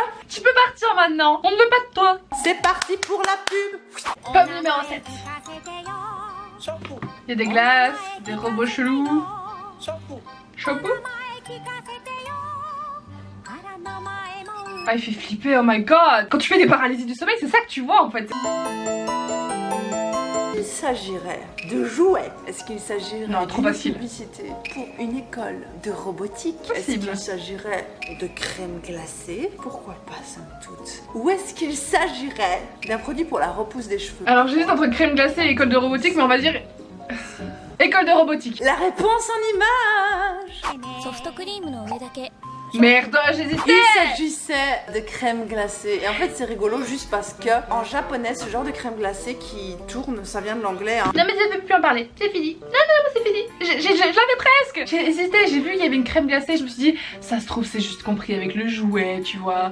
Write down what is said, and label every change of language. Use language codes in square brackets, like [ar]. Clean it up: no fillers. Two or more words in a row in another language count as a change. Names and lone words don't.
[fr] Tu peux partir maintenant. On ne veut pas de toi. C'est parti pour la pub. Pomme numéro 7. Il y a des glaces, des robots chelous. Chapeau. Ah, il fait flipper, [en] oh my god. [fr] Quand tu fais des paralysies du sommeil, c'est ça que tu vois en fait. Il s'agirait de jouets. Est-ce qu'il s'agirait Non, trop d'une facile. publicité pour une école de robotique? Est-ce Possible. qu'il s'agirait de crème glacée? Pourquoi pas somme toute? Ou est-ce qu'il s'agirait d'un produit pour la repousse des cheveux? Alors j'hésite entre crème glacée et école de robotique, mais on va dire école de robotique. La réponse en image! [ja] ソフトクリームの上だけ [fr] Merde, j'hésitais. Il s'agissait de crème glacée. Et en fait, c'est rigolo juste parce que en japonais, ce genre de crème glacée qui tourne, ça vient de l'anglais. Hein. Non mais je ne peux plus en parler, c'est fini. Non, c'est fini. Je l'avais presque. J'ai hésité, j'ai vu il y avait une crème glacée, je me suis dit ça se trouve c'est juste compris avec le jouet, tu vois.